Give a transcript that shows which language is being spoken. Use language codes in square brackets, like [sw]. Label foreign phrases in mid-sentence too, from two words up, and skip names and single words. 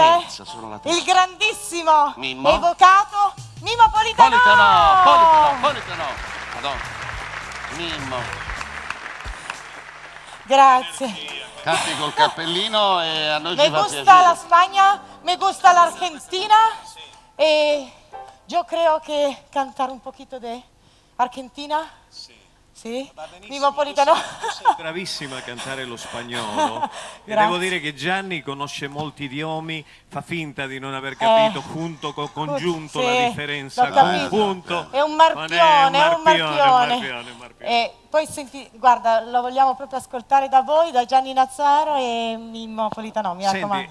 [it] c'è terza, sono la terza. il grandissimo Mimmo. evocato Mimmo Politano. Politano. Madonna. Mimmo. Grazie. Canti col cappellino e a noi Me ci fa gusta piacere. la Spagna, [es] me gusta la Argentina e yo creo que cantar un poquito de Argentina. [it] Sì? Mimmo Politano. Sei bravissima a cantare lo spagnolo e devo dire che Gianni conosce molti idiomi, fa finta di non aver capito punto con congiunto sì, la differenza l'ho con capito. punto. È un marpione, è un marpione. E poi senti, guarda, lo vogliamo proprio ascoltare da voi, da Gianni Nazzaro e Mimmo Politano, mi raccomando.